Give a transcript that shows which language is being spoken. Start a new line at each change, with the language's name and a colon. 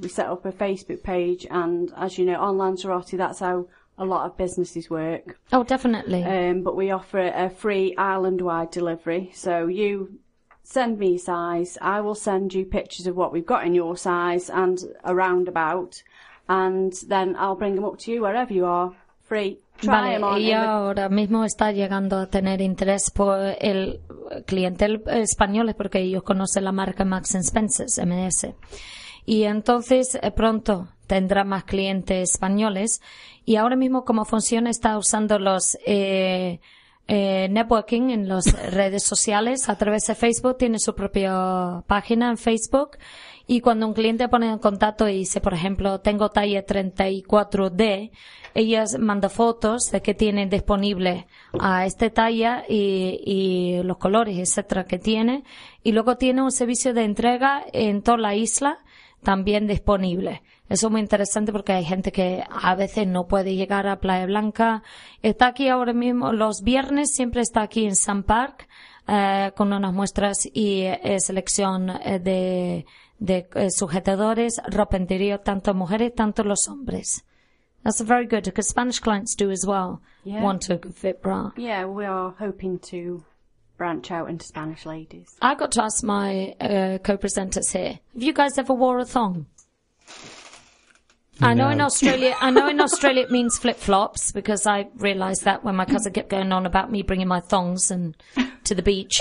English: We set up a Facebook page, and as you know, on Lanzarote, that's how a lot of businesses work. Oh, definitely. But we offer a free island-wide delivery. So you send me your size. I will send you pictures of what we've got in your size and around about, and then I'll bring them up to you wherever you are, free.
Spanish: Vale, y ahora mismo está llegando a tener interés por el cliente español, porque ellos conocen la marca Marks & Spencer, M&S. Y entonces pronto tendrá más clientes españoles. Y ahora mismo, como funciona, está usando los networking en las redes sociales a través de Facebook. Tiene su propia página en Facebook. Y cuando un cliente pone en contacto y dice, por ejemplo, tengo talla 34D, ella manda fotos de que tiene disponible a esta talla y los colores, etcétera, que tiene. Y luego tiene un servicio de entrega en toda la isla también disponible. Eso es muy interesante porque hay gente que a veces no puede llegar a Playa Blanca. Está aquí ahora mismo, los viernes siempre está aquí en Sun Park con unas muestras y selección de de sujetadores, ropenderío, tanto mujeres, tanto los hombres.
English: That's very good, because Spanish clients do as well want a good fit bra. Yeah, we are hoping to branch out into Spanish ladies. I got to ask my co-presenters here, have you guys ever wore a thong? No. I know in Australia it means flip-flops, because I realised that when my cousin kept going on about me bringing my thongs and to the beach.